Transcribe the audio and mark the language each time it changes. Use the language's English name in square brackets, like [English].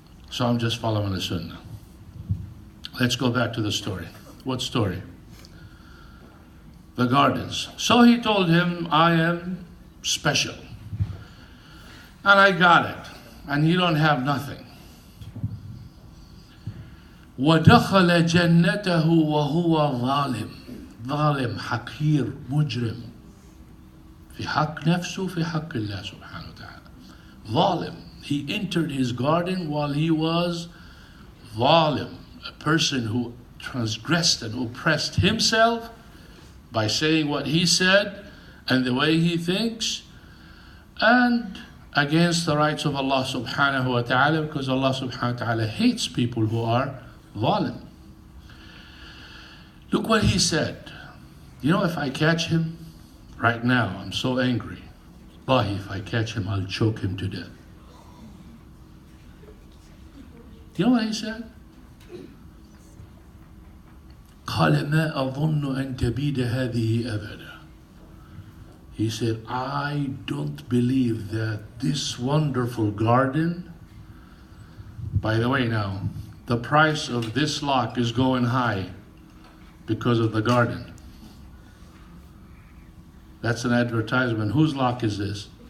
[English] So I'm just following the sunnah. Let's go back to the story. What story? The gardens. So he told him, I am special. And I got it. And you don't have nothing. [Arabic] وَدَخَلَ جَنَّتَهُ وَهُوَ ظالم حقير مجرم في حق نفسه في حق الله سبحانه وتعالى. ظالم. [English] He entered his garden while he was ظالم, a person who transgressed and oppressed himself by saying what he said and the way he thinks, and against the rights of Allah subhanahu wa ta'ala, because Allah subhanahu wa ta'ala hates people who are ظالم. Look what he said. You know, if I catch him right now, I'm so angry. Wallahi, if I catch him, I'll choke him to death. You know what he said? [Arabic] قال ما أظن أن تبيد هذه أبدا. [English] He said, I don't believe that this wonderful garden, by the way now, the price of this lock is going high because of the garden. That's an advertisement. Whose lock is this?